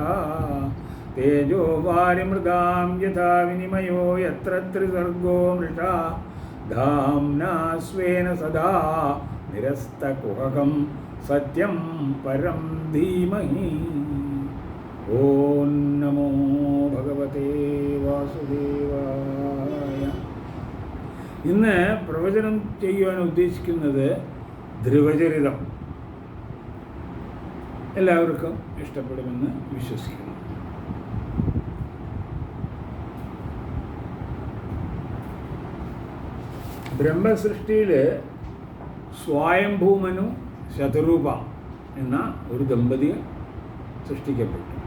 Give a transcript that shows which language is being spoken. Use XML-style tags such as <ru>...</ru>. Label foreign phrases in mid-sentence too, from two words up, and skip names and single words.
<sa>तेजो वारिमृदां यथा विनिमयो यत्र त्रिसर्गो मृषा धाम्ना स्वेन सदा निरस्तकुहकं सत्यं परं धीमहि। ഓം നമോ ഭഗവതേ വാസുദേവായ.</sa> <ml>ഇന്ന് പ്രവചനം ചെയ്യുവാൻ ഉദ്ദേശിക്കുന്നത് ധ്രുവചരിതം. എല്ലാവർക്കും ഇഷ്ടപ്പെടുമെന്ന് വിശ്വസിക്കുന്നു. ബ്രഹ്മസൃഷ്ടിയിൽ സ്വയംഭൂമനു ശതരൂപ എന്ന ഒരു ദമ്പതി സൃഷ്ടിക്കപ്പെട്ടു.</ml>